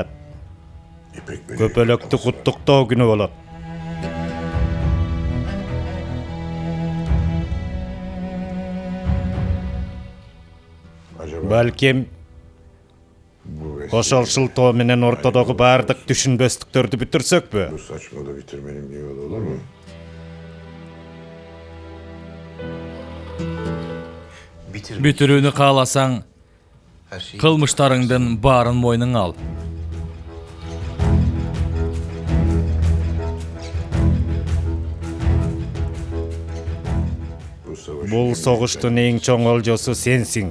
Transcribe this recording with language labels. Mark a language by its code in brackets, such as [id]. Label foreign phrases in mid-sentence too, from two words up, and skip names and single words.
[ky] Көпөлөктү куттуктоо күнү болот. Балким ошол шылтоо менен ортодогу баардык түшүнбөстүктөрдү бүтүрсөкпү? [tr] Saçmalığı bitirmenin bir yolu olur mu? [ky] Бүтүрүүнү кааласаң, кылмыштарыңдын баарын мойнуңа ал. Бул согуштун эң чоң олжосу сенсиң.